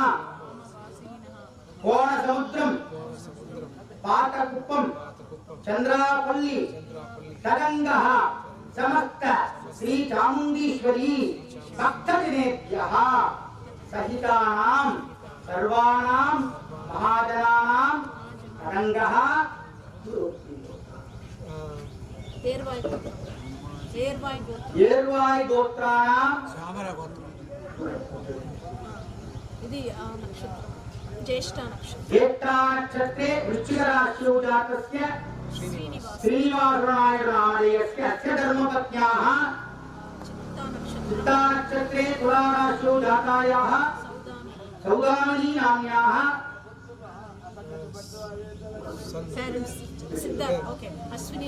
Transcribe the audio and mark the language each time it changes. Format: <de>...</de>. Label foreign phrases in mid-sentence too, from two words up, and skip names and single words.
<sa>कोणसमुद्रं पातकुप्पं चन्द्रापल्ली तदङ्गः समस्त श्री चामुण्डीश्वरी भक्तजनेभ्यः सहितानां सर्वाणां महाजनानां तदङ्गः येर्वाई गोत्राणां श्यामला गोत्र</sa> <te>ఇది నక్షత్రం జ్యేష్ఠ నక్షత్రం</te> <sa>ज्येष्ठा नक्षत्रे वृश्चिक राशियो जातस्य श्रीनिवासनायक नामधेयस्य अस्य धर्मपत्न्याः चित्ता नक्षत्रे तुला राशियो जातायाः सौदामिनी नाम्याः अश्विनी</sa>